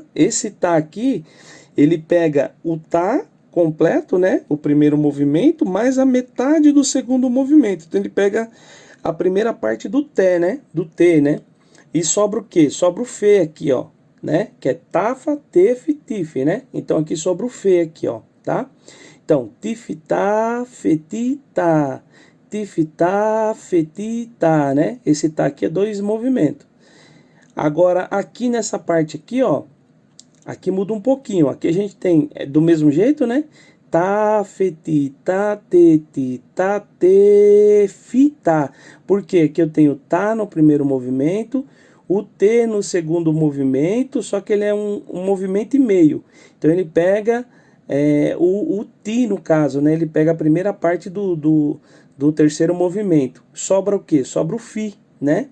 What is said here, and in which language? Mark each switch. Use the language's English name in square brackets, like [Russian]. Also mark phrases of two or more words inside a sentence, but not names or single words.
[Portuguese] Esse tá aqui, ele pega o tá completo, né, o primeiro movimento, mais a metade do segundo movimento. Então ele pega a primeira parte do té, né, e sobra o quê? Sobra o fê aqui, ó, né, que é tafa, tef, tif, né. Então aqui sobra o fê aqui, ó, tá? Então, tifitá, fetitá, tifitá, fetitá, né? Esse tá aqui é 2 movimentos. Agora, aqui nessa parte aqui, ó, aqui muda um pouquinho. Aqui a gente tem do mesmo jeito, né? Tá, fetitá, tetitá, tefitá. Por quê? Aqui eu tenho tá no primeiro movimento, o T no segundo movimento, só que ele é um movimento e meio. Então ele pega o ti, no caso, né? Ele pega a primeira parte do terceiro movimento. Sobra o quê? Sobra o fi, né?